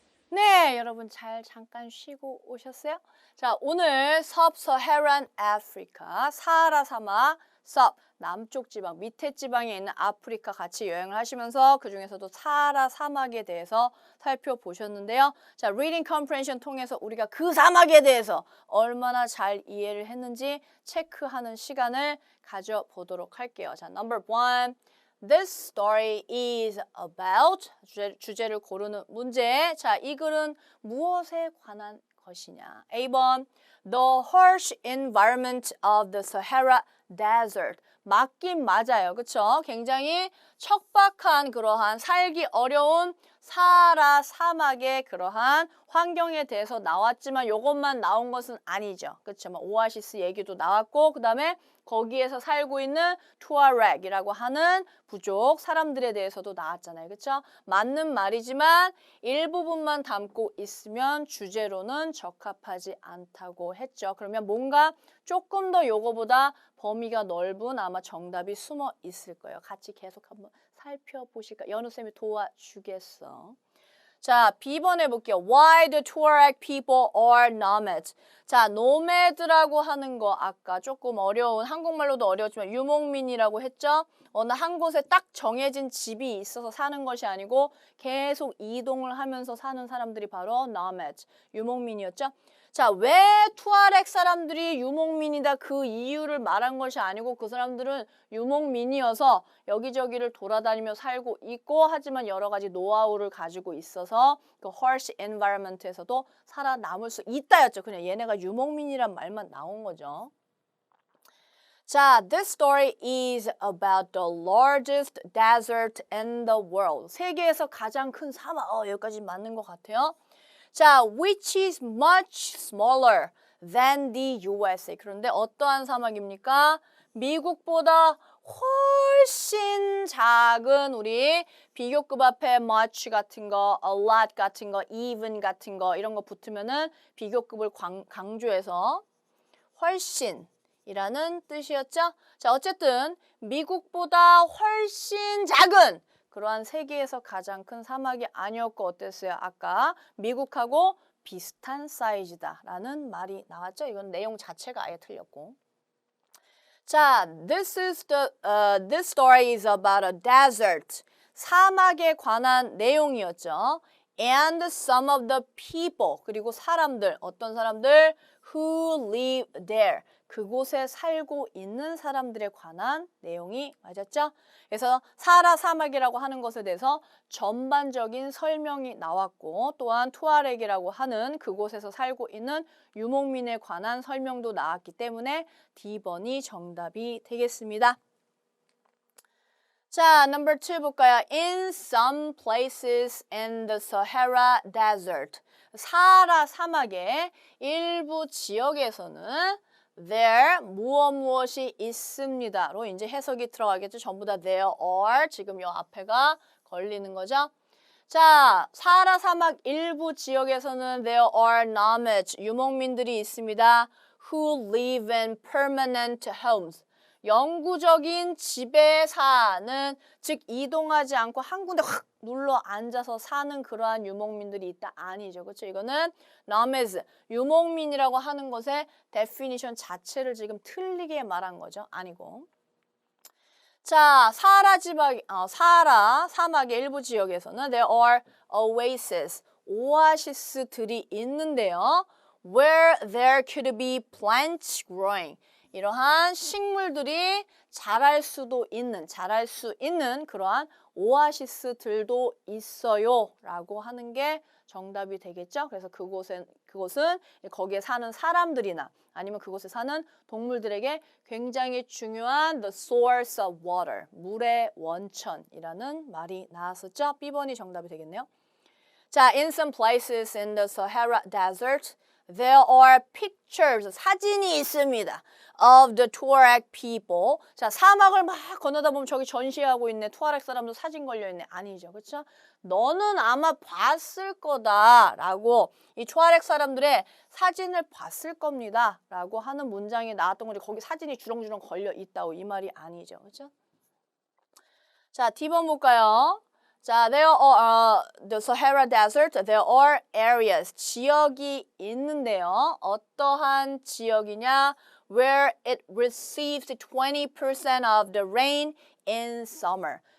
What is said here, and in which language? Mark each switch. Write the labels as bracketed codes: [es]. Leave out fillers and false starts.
[ko] 네, 여러분 잘 잠깐 쉬고 오셨어요? 자, 오늘 Sub-Saharan Africa, 사하라 사막, 남쪽 지방, 밑에 지방에 있는 아프리카 같이 여행을 하시면서 그 중에서도 사하라 사막에 대해서 살펴보셨는데요. 자, Reading Comprehension 통해서 우리가 그 사막에 대해서 얼마나 잘 이해를 했는지 체크하는 시간을 가져보도록 할게요. [en] 자, number 1. This story is about [ko] 주제를 고르는 문제. 자, 이 글은 무엇에 관한 것이냐? [en] A번 The harsh environment of the Sahara Desert. [ko] 맞긴 맞아요. 그쵸? 굉장히 척박한 그러한 살기 어려운 사하라 사막의 그러한 환경에 대해서 나왔지만 이것만 나온 것은 아니죠. 그쵸? 오아시스 얘기도 나왔고 그 다음에 거기에서 살고 있는 투아렉이라고 하는 부족 사람들에 대해서도 나왔잖아요. 그렇죠? 맞는 말이지만 일부분만 담고 있으면 주제로는 적합하지 않다고 했죠. 그러면 뭔가 조금 더 요거보다 범위가 넓은 아마 정답이 숨어 있을 거예요. 같이 계속 한번 살펴보실까? 연우쌤이 도와주겠어. 자, B번 해볼게요. [en] Why the Tuareg people are nomads. [ko] 자, 노매드라고 하는 거 아까 조금 어려운, 한국말로도 어려웠지만 유목민이라고 했죠? 어느 한 곳에 딱 정해진 집이 있어서 사는 것이 아니고 계속 이동을 하면서 사는 사람들이 바로 nomads, 유목민이었죠? 자, 왜 투아렉 사람들이 유목민이다 그 이유를 말한 것이 아니고 그 사람들은 유목민이어서 여기저기를 돌아다니며 살고 있고 하지만 여러 가지 노하우를 가지고 있어서 그 [en] harsh environment [ko] 에서도 살아남을 수 있다였죠. 그냥 얘네가 유목민이란 말만 나온 거죠. [en] 자, this story is about the largest desert in the world. [ko] 세계에서 가장 큰 사막. 여기까지 맞는 것 같아요. [en] 자, which is much smaller than the USA. [ko] 그런데 어떠한 사막입니까? 미국보다 훨씬 작은 우리 비교급 앞에 much 같은 거, a lot 같은 거, even 같은 거 이런 거 붙으면은 비교급을 강조해서 훨씬 이라는 뜻이었죠. 자, 어쨌든 미국보다 훨씬 작은 그러한 세계에서 가장 큰 사막이 아니었고 어땠어요? 아까 미국하고 비슷한 사이즈다라는 말이 나왔죠. 이건 내용 자체가 아예 틀렸고. [en] 자, this story is about a desert. [ko] 사막에 관한 내용이었죠. [en] And some of the people, [ko] 그리고 사람들, 어떤 사람들? [en] Who live there. [ko] 그곳에 살고 있는 사람들에 관한 내용이 맞았죠? 그래서 사하라 사막이라고 하는 것에 대해서 전반적인 설명이 나왔고 또한 투아렉이라고 하는 그곳에서 살고 있는 유목민에 관한 설명도 나왔기 때문에 D번이 정답이 되겠습니다. 자, number 2 볼까요? [en] In some places in the Sahara Desert. [ko] 사하라 사막의 일부 지역에서는 there 무엇이 있습니다로 이제 해석이 들어가겠죠. 전부 다 there are 지금 요 앞에가 걸리는 거죠. 자, 사하라 사막 일부 지역에서는 [en] there are nomads, [ko] 유목민들이 있습니다. [en] who live in permanent homes. [ko] 영구적인 집에 사는, 즉 이동하지 않고 한 군데 확 눌러 앉아서 사는 그러한 유목민들이 있다. 아니죠. 그렇죠? 이거는 nomads, 유목민이라고 하는 것의 definition 자체를 지금 틀리게 말한 거죠. 아니고. 자, 사하라 사막의 일부 지역에서는 [en] there are oases, [ko] 오아시스들이 있는데요. [en] where there could be plants growing. [ko] 이러한 식물들이 자랄 수 있는 그러한 오아시스들도 있어요 라고 하는 게 정답이 되겠죠. 그래서 그것은 거기에 사는 사람들이나 아니면 그곳에 사는 동물들에게 굉장히 중요한 [en] the source of water, [ko] 물의 원천이라는 말이 나왔었죠. B번이 정답이 되겠네요. [en] 자, in some places in the Sahara Desert, there are pictures, [ko] 사진이 있습니다. [en] of the Tuareg people. [ko] 자, 사막을 막 건너다 보면 저기 전시하고 있네. 투아렉 사람도 사진 걸려있네. 아니죠. 그렇죠? 너는 아마 봤을 거다 라고 이 투아렉 사람들의 사진을 봤을 겁니다 라고 하는 문장이 나왔던 거지. 거기 사진이 주렁주렁 걸려 있다고 이 말이 아니죠. 그렇죠? 자, D번 볼까요? [en] 자, there are the Sahara Desert, there are areas, [ko] 지역이 있는데요. 어떠한 지역이냐? [en] Where it receives 20% of the rain in summer.